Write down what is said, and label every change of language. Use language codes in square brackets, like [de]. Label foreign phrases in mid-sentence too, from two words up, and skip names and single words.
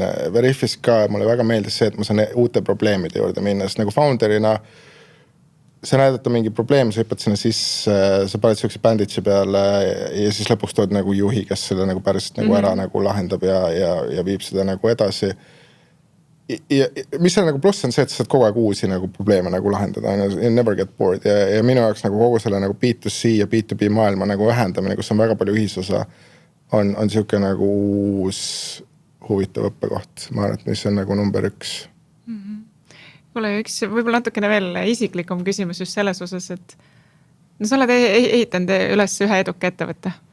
[et] Veriffis ka mulle väga meeldis see, et ma saan uute probleemide juurde minna, sest nagu founderina sa näidata mingi probleem, sa hüppad sinna sisse, sa paned sellise banditsi peale ja siis lõpuks tood nagu juhi, kes selle nagu päriselt nagu ära nagu lahendab ja viib seda nagu edasi. Ja mis on nagu pluss on see, et sa saad kogu aeg uusi nagu probleeme nagu lahendada, [en] you never get bored [et] ja minu jaoks nagu kogu selle nagu B2C ja B2B maailma nagu vähendamine, kus on väga palju ühisosa, on siuke nagu uus huvitav õppekoht. Ma arvan, et mis on nagu number 1. Võib-olla natukene veel isiklikum küsimus just selles osas, et no sa oled ehitanud üles ühe eduka ettevõtte.